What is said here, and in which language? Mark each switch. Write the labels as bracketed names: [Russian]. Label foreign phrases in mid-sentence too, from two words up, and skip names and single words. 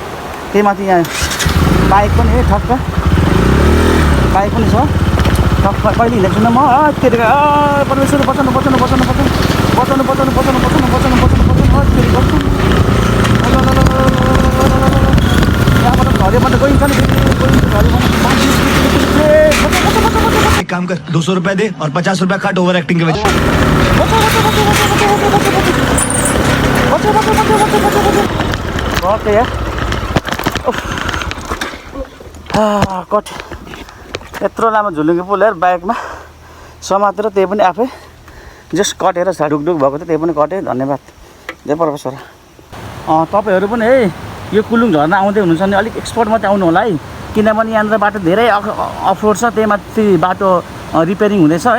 [Nepali] त्यही माथि यहाँ बाइक पनि है, ठक्क बाइक पनि छ, ठक्क कहिले हिँडेको छु म। त्यतिखेर परमेश्वरी बचाउनु यहाँबाट घरे मात्रै गइन्छ नि, [Hindi] एक काम कर 200 रुपए दे और 50 रुपए काट [English] over acting [Hindi] के वजह। [Nepali] कट यत्रो लामो झुलुङ्गे पुल हेर बाइकमा समातेर, त्यही पनि आफै जस्ट कटेर ढुकढुक भएको थियो, त्यही पनि कटेँ। धन्यवाद जय प्रोफेसर। तपाईँहरू पनि है यो कुलुङ झर्ना आउँदै हुनुहुन्छ भने अलिक एक्सपर्ट मात्रै आउनु होला है, किनभने यहाँनिर बाटो धेरै अफरोड छ, त्यही माथि बाटो रिपेयरिङ हुँदैछ है।